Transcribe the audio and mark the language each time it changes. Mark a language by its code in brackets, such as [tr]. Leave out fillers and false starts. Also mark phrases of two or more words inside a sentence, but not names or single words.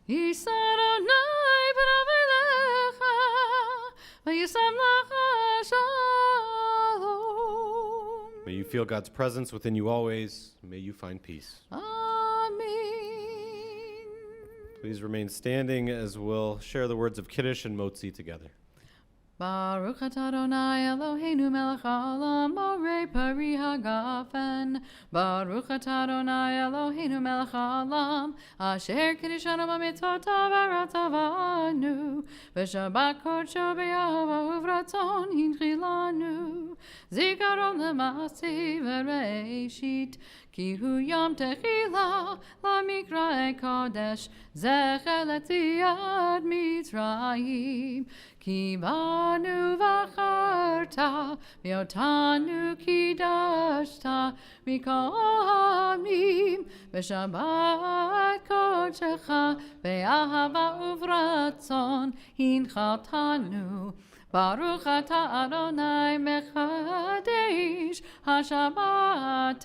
[en] May you feel God's presence within you always. May you find peace. Amen. Please remain standing as we'll share the words of Kaddish and Motzi together. [he] ברוך אתה אדוני אלוהינו מלך העולם בורא פרי הגפן. ברוך אתה אדוני אלוהינו מלך העולם אשר קידשנו במצוותיו ורצה בנו ושבת קדשו באהבה וברצון הנחילנו זכרון למעשה בראשית כי הוא יום תחילה למקראי קודש זכר ליציאת מצרים כי בנו בחרת ואותנו קידשת מכל העמים ושבת קדשך באהבה וברצון הנחלתנו ברוך אתה אדוני מקדש השבת.